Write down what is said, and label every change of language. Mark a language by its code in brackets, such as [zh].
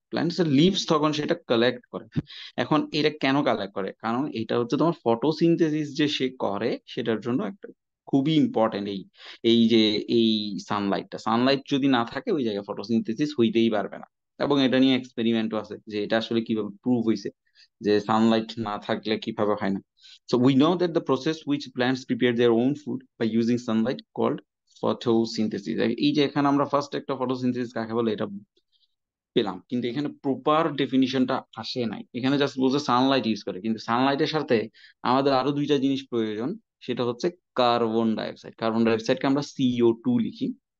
[bn] Plants এর leaves তখন সেটা কালেক্ট করে। এখন এটা কেন কালেক্ট করে, কারণ এটা হচ্ছে তোমার ফটোসিনথেসিস যে সে করে সেটার জন্য একটা খুবই ইম্পর্টেন্ট এই এই যে এই সানলাইটটা। সানলাইট যদি না থাকে ওই জায়গায় ফটোসিনথেসিস হইতেই পারবে না। এবং এটা নিয়ে এক্সপেরিমেন্টও আছে যে এটা আসলে কিভাবে প্রুভ হয়েছে যে সানলাইট না থাকলে কিভাবে হয় না। [en] So we know that the process which plants prepare their own food by using sunlight called photosynthesis. [bn] এই যে এখানে আমরা ফার্স্ট একটা ফটোসিনথেসিস কাকে বলে এটা পেলাম, কিন্তু এখানে প্রপার ডেফিনিশনটা আসে নাই। এখানে জাস্ট বলছে সানলাইট ইউজ করে, কিন্তু সানলাইটের সাথে আমাদের আরো দুইটা জিনিস প্রয়োজন। সেটা হচ্ছে কার্বন ডাইঅক্সাইড। কার্বন ডাইঅক্সাইডকে আমরা CO2 লিখি।